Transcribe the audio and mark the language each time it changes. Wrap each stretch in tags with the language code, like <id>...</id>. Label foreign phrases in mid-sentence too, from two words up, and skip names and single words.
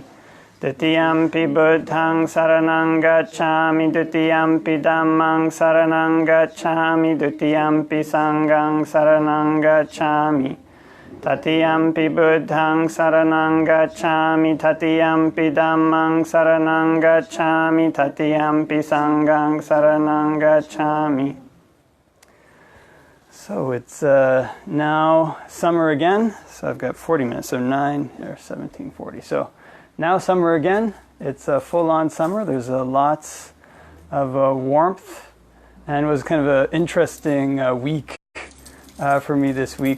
<pi>Dutiyampi Buddhaṃ saranang gacchāmi, Dutiyampi Dhammaṃ saranang gacchāmi, Dutiyampi Sanghaṃ saranang gacchāmi. Tatiyampi Buddhaṃ saranang gacchāmi, Tatiyampi Dhammaṃ saranang gacchāmi, Tatiyampi Sanghaṃ saranang gacchāmi.</pi> <en>So it's now summer again. So I've got 40 minutes, so 9 or 17:40. So now summer again. It's a full-on summer. There's lots of warmth, and it was kind of an interesting week for me this week.</en>